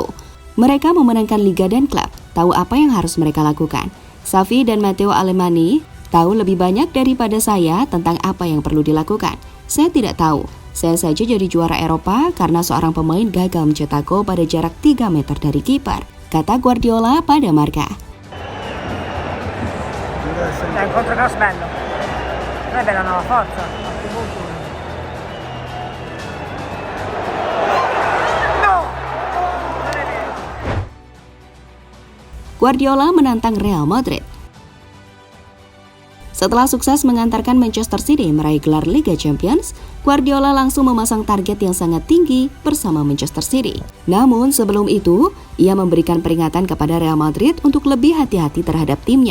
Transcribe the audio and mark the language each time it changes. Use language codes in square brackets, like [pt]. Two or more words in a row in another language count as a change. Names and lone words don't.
[id] Mereka memenangkan liga dan klub, tahu apa yang harus mereka lakukan. Xavi dan Matteo Alemany tahu lebih banyak daripada saya tentang apa yang perlu dilakukan. Saya tidak tahu. Saya saja jadi juara Eropa karena seorang pemain gagal mencetak gol pada jarak 3 meter dari kiper, kata Guardiola pada Marca. [it] È un controcross bello. È bella nuova forza. No! [id] Guardiola menantang Real Madrid. Setelah sukses mengantarkan Manchester City meraih gelar Liga Champions, Guardiola langsung memasang target yang sangat tinggi bersama Manchester City. Namun sebelum itu, ia memberikan peringatan kepada Real Madrid untuk lebih hati-hati terhadap timnya.